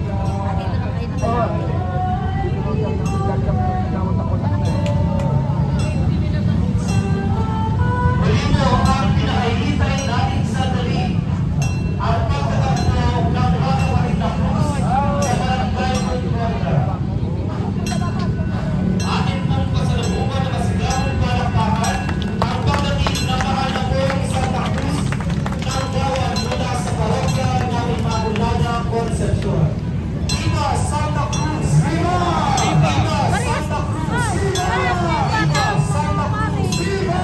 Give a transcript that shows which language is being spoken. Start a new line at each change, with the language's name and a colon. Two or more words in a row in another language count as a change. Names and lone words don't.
Filipino: Muli po ang pinakahihintay natin sandali ang pagtatagpo ng magkapatid na Cruz sa Barangay Concordia. Atin pong pasalubungan na masigabong palakpakan ang pagdating ng mahal na pong Santa Cruz ng Bawan mula sa parokya ng Immaculada Concepcion. Viva Santa Cruz! Viva! Viva Santa Cruz! Viva Santa Cruz! Viva!